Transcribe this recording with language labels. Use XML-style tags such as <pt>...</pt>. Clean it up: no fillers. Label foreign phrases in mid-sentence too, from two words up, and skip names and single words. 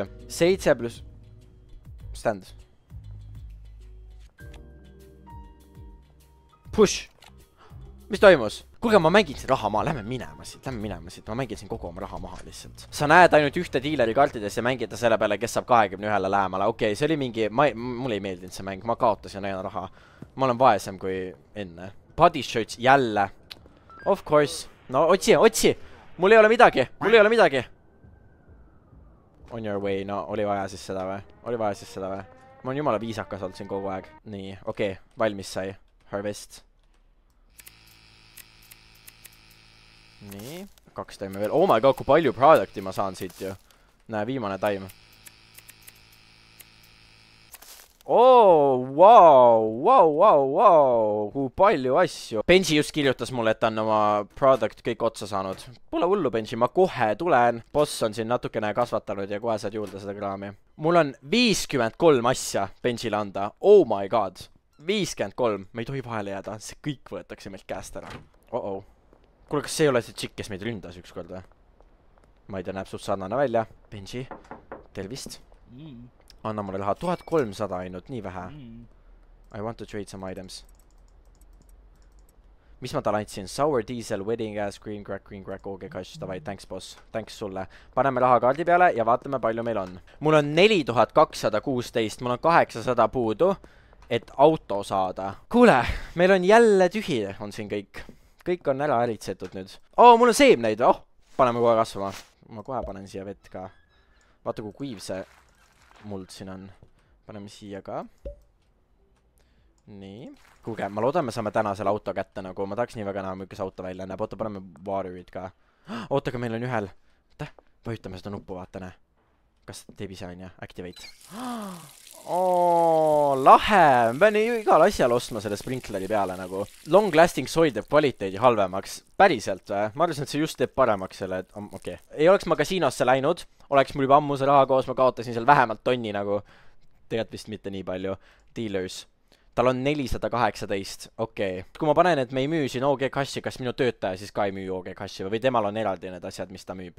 <en>7 plus... Stand. Push.</en> <et>Mis toimus? Kuulge, ma mängin siin raha maha. Lähme minema siit. Ma mängin siin kogu oma raha maha lihtsalt. Sa näed ainult ühte diileri kaartides ja mängida selle peale, kes saab 21-le lähemale. Okei, see oli mingi... Mulle ei meeldinud see mäng. Ma kaotasin aina raha. Ma olen vaesem kui enne.</et> <en>Body shirts</en> <et>jälle.</et> <en>Of course.</en> <et>No otsi. Mul ei ole midagi.</et> <en>On your way.</en> <et>No, oli vaja siis seda või? Ma olen jumala viisakas olnud siin kogu aeg. Nii, okei. Valmis sai. Harvest. Nii. 2 taime veel.</et> <en>Oh my god,</en> <et>kui palju producti ma saan siit ju. Näe, viimane taim. Wow, kui palju asju. Benji just kirjutas mulle, et ta on oma product kõik otsa saanud. Pole hullu, Benji, ma kohe tulen. Boss on siin natukene kasvatanud ja kohe saad juurde seda kraami. Mul on 53 asja Benjile anda.</et> <en>Oh my god. 53.</en> <et>Me ei tohi vahele jääda. See kõik võetakse meilt käest ära. Kuule, kas see ei ole see tšikk, kes meid ründas ükskord või? Ma ei tea, näeb suht sarnane välja. Benji, tervist. Anna mulle raha. 1300 ainult, nii vähe.</et> <en>I want to trade some items.</en> <et>Mis ma talle andsin?</et> <en>Sour diesel, wedding gas, green crack, okay, kass, davai, thanks boss.</en> <et>Thanks sulle. Paneme raha kaardi peale ja vaatame, palju meil on. Mul on 4216, mul on 800 puudu. et auto saada. Kuule, meil on jälle tühi, on siin kõik. Kõik on ära äritsetud nüüd. Mul on seemneid, paneme kohe kasvama. Ma kohe panen siia vett ka. Vaata, kui kuiv see muld siin on. Paneme siia ka. Nii. Kuulge, ma loodan, me saame täna selle auto kätte, nagu ma tahaks nii väga näha, milles auto välja näeb. Oota, paneme waterid ka. Oota, aga meil on ühel. Vajutame seda nuppu, vaatane. Kas teeb ise on ja? Activate. Lahe! Ma pean igal asjal ostma selle sprinkleri peale nagu.</et> <en>Long lasting soil</en> <et>teeb kvaliteedi halvemaks. Päriselt või? Ma arvasin, et see just teeb paremaks selle, et okei. Ei oleks ma kasiinosse läinud. Oleks mul juba ammu see raha koos, ma kaotasin seal vähemalt tonni nagu. Tegelikult vist mitte nii palju. Dealers. Tal on 418, okei. Kui ma panen, et me ei müü siin OG Cashi, kas minu töötaja siis ka ei müü OG Cashi või temal on eraldi need asjad, mis ta müüb?</et>